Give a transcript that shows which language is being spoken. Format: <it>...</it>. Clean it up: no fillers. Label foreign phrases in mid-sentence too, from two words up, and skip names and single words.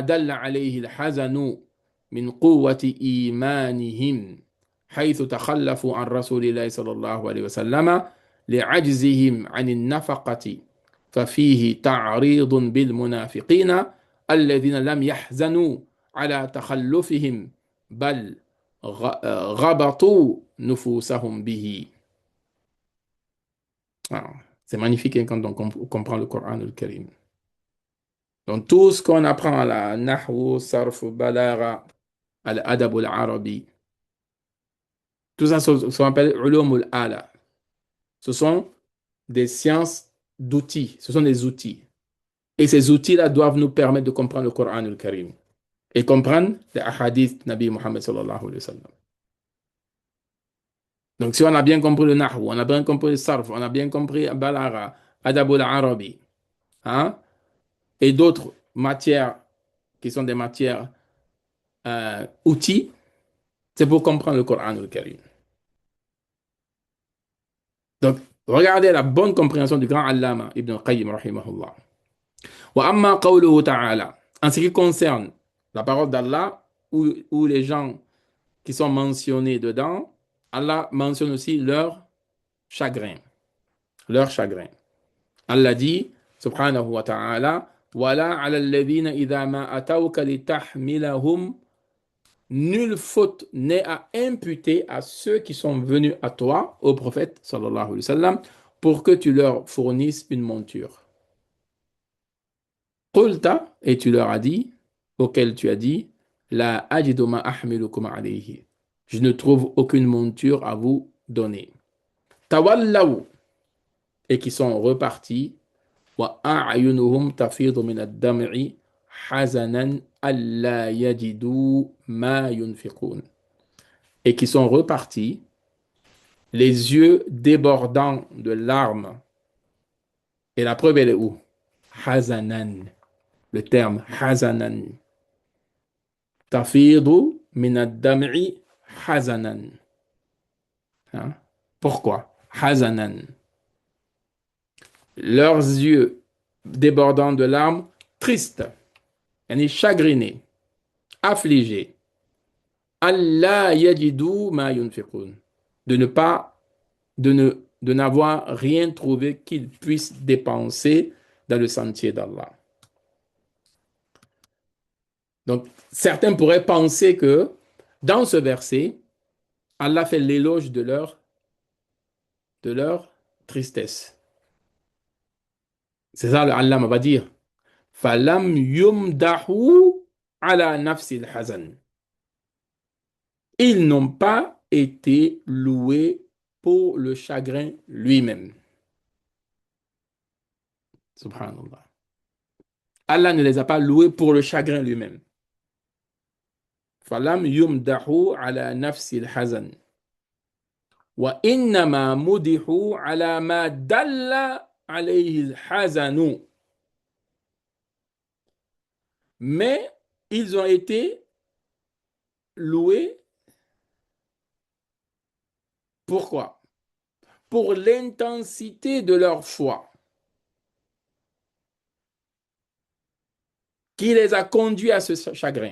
<ar>دل عليه الحزن من قوة إيمانهم حيث تخلفوا عن رسول الله صلى الله عليه وسلم لعجزهم عن النفقة ففيه تعريض بالمنافقين الذين لم يحزنوا على تخلفهم بل غبطوا نفوسهم به.</ar> <fr>Ah, c'est magnifique hein, quand on comprend le Coran le Karim. Donc tout ce qu'on apprend à la Nahwu, Sarf, Balara,</fr> <ar>الأدب العربي,</ar> <fr>tout ça, ce qu'on appelle</fr> <ar>علوم الآلة.</ar> <fr>Ce sont des sciences d'outils, ce sont des outils. Et ces outils-là doivent nous permettre de comprendre le Coran le Karim et comprendre les hadiths</fr> <ar>نبي محمد صلى الله عليه وسلم.</ar> <fr>Donc si on a bien compris le Nahwu, on a bien compris le Sarf, on a bien compris Balara,</fr> <ar>أدب العربي,</ar> <fr>hein, et d'autres matières qui sont des matières outils, c'est pour comprendre le Coran le Karim. Donc, regardez la bonne compréhension du grand Allama Ibn al-Qayyim, rahimahullah.</fr> <ar>وأما قوله تعالى.</ar> <fr>En ce qui concerne la parole d'Allah, où les gens qui sont mentionnés dedans, Allah mentionne aussi leur chagrin. Leur chagrin. Allah dit,</fr> <ar>سبحانه وتعالى، ولا على الذين إذا ما أتوك لتحملهم.</ar> <fr>Nulle faute n'est à imputer à ceux qui sont venus à toi, au prophète,</fr> <ar>صلى الله عليه وسلم,</ar> <fr>pour que tu leur fournisses une monture. Qulta, et tu leur as dit, auquel tu as dit,</fr> <ar>لا أجد ما أحملكم عليه.</ar> <fr>Je ne trouve aucune monture à vous donner. Tawallaw, et qui sont repartis,</fr> <ar>وأعينهم تفيض من الدمع حزنا ألا يجدوا ما ينفقون.</ar> <fr>Et qui sont repartis, les yeux débordant de larmes. Et la preuve, elle est où? Hazanan. Le terme hazanan.</fr> <ar>تفيض من الدمع حزنا.</ar> <fr>Hein? Pourquoi? Hazanan. Leurs yeux débordant de larmes, tristes, chagrinés, affligés.</fr> <ar>الله يجدوا ما ينفقون.</ar> <fr>De ne pas, de n'avoir rien trouvé qu'ils puissent dépenser dans le sentier d'Allah. Donc, certains pourraient penser que dans ce verset, Allah fait l'éloge de leur tristesse. C'est ça, Allah va dire.</fr> <ar>فلم يمدحوا على نفس الحزن.</ar> <fr>Ils n'ont pas été loués pour le chagrin lui-même. Subhanallah. Allah ne les a pas loués pour le chagrin lui-même.</fr> <ar>فلم يمدحوا على نفس الحزن. وإنما مدحوا على ما دل عليه الحزن.</ar> <fr>Mais ils ont été loués. Pourquoi? Pour l'intensité de leur foi qui les a conduits à ce chagrin.</fr>